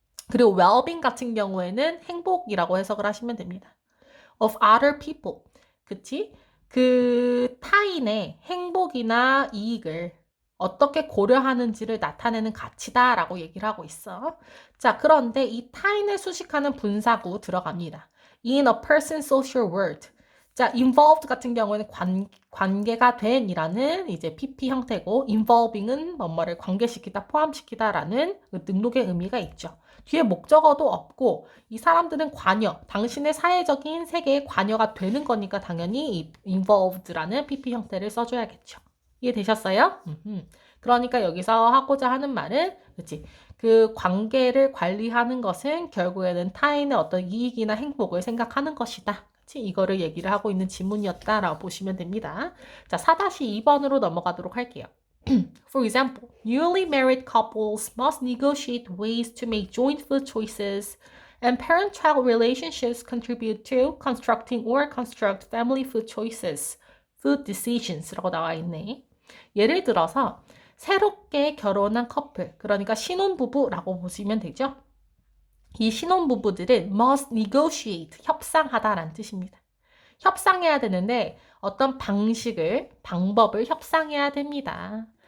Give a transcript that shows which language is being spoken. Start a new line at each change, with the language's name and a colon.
Korean: 그리고 well-being 같은 경우에는 행복이라고 해석을 하시면 됩니다.
English: of other people.
Korean: 그치? 그 타인의 행복이나 이익을 어떻게 고려하는지를 나타내는 가치다라고 얘기를 하고 있어. 자, 그런데 이 타인을 수식하는 분사구 들어갑니다.
English: In a person's social world.
Korean: 자, involved 같은 경우에는 관계가 된이라는 이제 PP 형태고, involving은 뭐뭐를 관계시키다, 포함시키다라는 능록의 의미가 있죠. 뒤에 목적어도 없고 이 사람들은 관여, 당신의 사회적인 세계에 관여가 되는 거니까 당연히 이 involved라는 PP 형태를 써줘야겠죠. 이해되셨어요? 그러니까 여기서 하고자 하는 말은 그치? 그 관계를 관리하는 것은 결국에는 타인의 어떤 이익이나 행복을 생각하는 것이다. 그치? 이거를 얘기를 하고 있는 지문이었다라고 보시면 됩니다. 자, 4-2번으로 넘어가도록 할게요.
English: For example, newly married couples must negotiate ways to make joint food choices, and parent-child relationships contribute to constructing or construct family food choices, food decisions라고
Korean: 나와 있네. 예를 들어서 새롭게 결혼한 커플, 그러니까 신혼부부라고 보시면 되죠. 이 신혼부부들은 must negotiate, 협상하다라는 뜻입니다. 협상해야 되는데 어떤 방법을 협상해야 됩니다.